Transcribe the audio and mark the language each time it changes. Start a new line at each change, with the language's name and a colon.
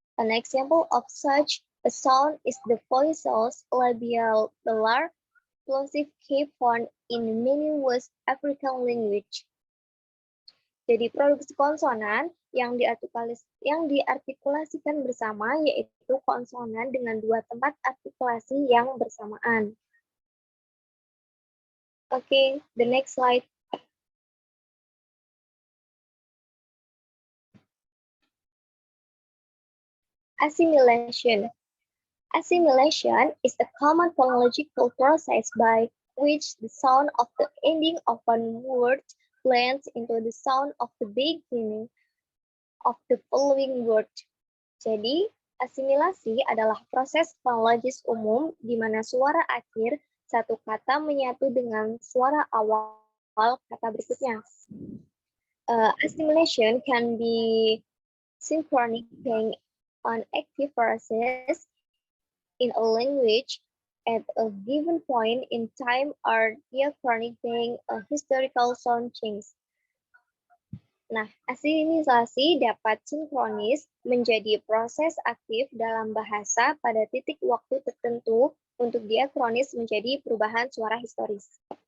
English: An example of such a sound is the voicals labial-velar plosive K found in many West African language.
Indonesian: Jadi produksi konsonan yang diartikulasikan bersama yaitu konsonan dengan dua tempat artikulasi yang bersamaan.
English: Okay, the next slide. Assimilation. Assimilation is a common phonological process by which the sound of the ending of one word blends into the sound of the beginning of the following word.
Indonesian: Jadi, asimilasi adalah proses fonologis umum di mana suara akhir satu kata menyatu dengan suara awal kata berikutnya.
English: Assimilation can be synchronic being an active process in a language at a given point in time or diachronic being a historical sound change.
Indonesian: Nah, asimilisasi dapat sinkronis menjadi proses aktif dalam bahasa pada titik waktu tertentu untuk diakronis menjadi perubahan suara historis.